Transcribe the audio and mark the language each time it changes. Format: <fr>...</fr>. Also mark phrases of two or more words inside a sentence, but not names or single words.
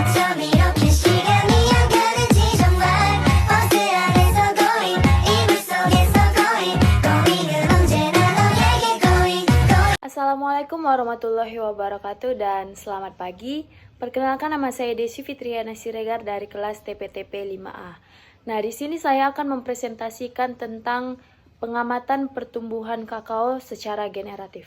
<ko>밤 이렇게 시간이 안 가는지 정말 버스 안에서 going 이불 속에서 going은 언제나 너에게 going</ko> <ar>السلام عليكم ورحمة الله وبركاته</ar> <id>dan selamat pagi. Perkenalkan, nama saya Desi Fitriana Siregar dari kelas TPTP 5A. Nah, di sini saya akan mempresentasikan tentang pengamatan pertumbuhan kakao secara generatif.</id>